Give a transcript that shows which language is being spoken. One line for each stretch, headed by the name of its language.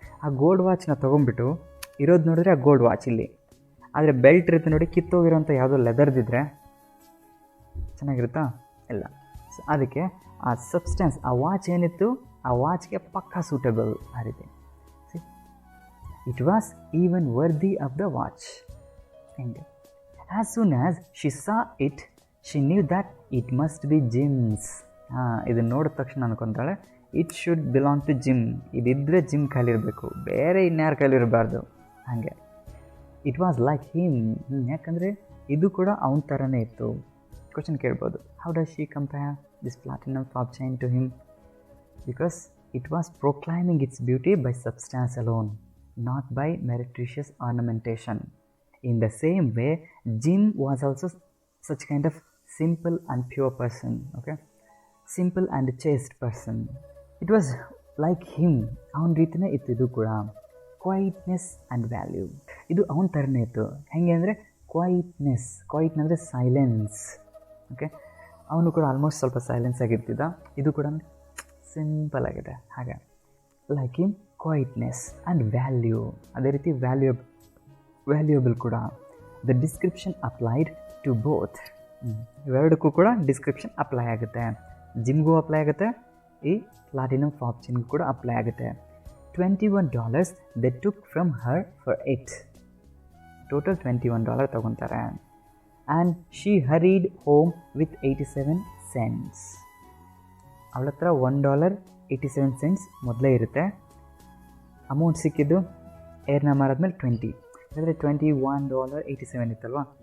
Kannada: ಆ ಗೋಲ್ಡ್ ವಾಚ್ನ ತೊಗೊಂಡ್ಬಿಟ್ಟು ಇರೋದು ನೋಡಿದ್ರೆ ಆ ಗೋಲ್ಡ್ ವಾಚ್ ಇಲ್ಲಿ, ಆದರೆ ಬೆಲ್ಟ್ ಇರುತ್ತೆ ನೋಡಿ, ಕಿತ್ತೋಗಿರೋಂಥ ಯಾವುದೋ ಲೆದರ್ದಿದ್ರೆ ಚೆನ್ನಾಗಿರುತ್ತಾ? ಇಲ್ಲ. ಸೊ ಅದಕ್ಕೆ ಆ ಸಬ್ಸ್ಟೆನ್ಸ್, ಆ ವಾಚ್ ಏನಿತ್ತು, ಆ ವಾಚ್ಗೆ ಪಕ್ಕಾ ಸೂಟಬಲ್ ಆ ರೀತಿ.
English: It was even worthy of the watch. ಹಿಂಗೆ as soon as she saw it, she knew that it must be Jim's.
Kannada: ಇದನ್ನು ನೋಡಿದ ತಕ್ಷಣ ಅನ್ಕೊತಾಳೆ
English: it should belong to Jim,
Kannada: ಇದಿದ್ದರೆ gym ಕೈಲಿರಬೇಕು, ಬೇರೆ ಇನ್ಯಾರ ಕೈಲಿರಬಾರ್ದು. ಹಾಗೆ
English: it was like him,
Kannada: ಯಾಕಂದರೆ ಇದು ಕೂಡ ಅವನ ಥರನೇ ಇತ್ತು. ಕ್ವಶನ್ ಕೇಳ್ಬೋದು,
English: How does she compare this platinum fob chain to him? Because it was proclaiming its beauty by substance alone, not by meretricious ornamentation. In the same way, Jim was also such kind of simple and pure person, okay? Simple and chaste person. It was like him.
Kannada: ಅವನ ರೀತಿನೇ ಇತ್ತು ಇದು ಕೂಡ.
English: quietness and value,
Kannada: ಇದು ಅವನ ಥರನೇ ಇತ್ತು. ಹೆಂಗೆ ಅಂದರೆ ಕ್ವೈಟ್ನೆಸ್ ಅಂದರೆ ಸೈಲೆನ್ಸ್, ಓಕೆ? ಅವನು ಕೂಡ ಆಲ್ಮೋಸ್ಟ್ ಸ್ವಲ್ಪ ಸೈಲೆನ್ಸ್ ಆಗಿರ್ತಿದ್ದ. ಇದು ಕೂಡ ಸಿಂಪಲ್ ಆಗಿದೆ. ಹಾಗೆ
English: like him quietness and value,
Kannada: ಅದೇ ರೀತಿ ವ್ಯಾಲ್ಯೂಯಬಲ್ ಕೂಡ.
English: the description applied to both,
Kannada: ಇವೆರಡಕ್ಕೂ ಕೂಡ ಡಿಸ್ಕ್ರಿಪ್ಷನ್ ಅಪ್ಲೈ ಆಗುತ್ತೆ. ಜಿಮ್ಗೂ ಅಪ್ಲೈ ಆಗುತ್ತೆ, ಈ ಪ್ಲಾಟಿನಮ್ ಫಾಬ್ ಚೈನ್ಗೂ ಕೂಡ ಅಪ್ಲೈ ಆಗುತ್ತೆ.
English: $21 they took from her for it.
Kannada: Total $21 ತೊಗೊತಾರೆ.
English: And she hurried home with 87 cents.
Kannada: ಅವಳ ಹತ್ರ $1.87 ಮೊದಲೇ ಇರುತ್ತೆ. ಅಮೌಂಟ್ ಸಿಕ್ಕಿದ್ದು ಏರ್ನ ಮಾರಾದ್ಮೇಲೆ 20, ಅಂದರೆ $21.87 ಇತ್ತಲ್ವ.